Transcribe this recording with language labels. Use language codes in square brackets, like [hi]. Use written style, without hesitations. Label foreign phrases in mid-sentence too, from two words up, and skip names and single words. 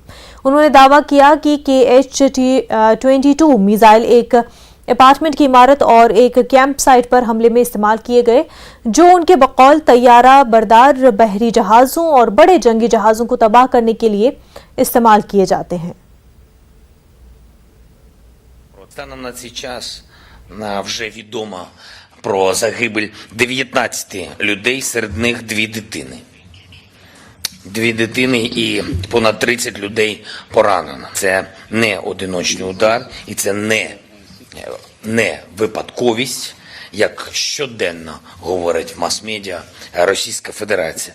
[ur] انہوں نے دعویٰ کیا کہ KH-22 میزائل ایک اپارٹمنٹ کی عمارت اور ایک کیمپ سائٹ پر حملے میں استعمال کیے گئے، جو ان کے بقول طیارہ بردار بحری جہازوں اور بڑے جنگی جہازوں کو تباہ کرنے کے لیے استعمال کیے جاتے ہیں۔ [uk] Станом на цей час вже відомо про загибель 19 людей, серед них 2 дитини. 2 дитини і понад 30 людей поранено. Це не одиночний удар і це не випадковість, як щоденно говорить в мас-медіа Російська Федерація.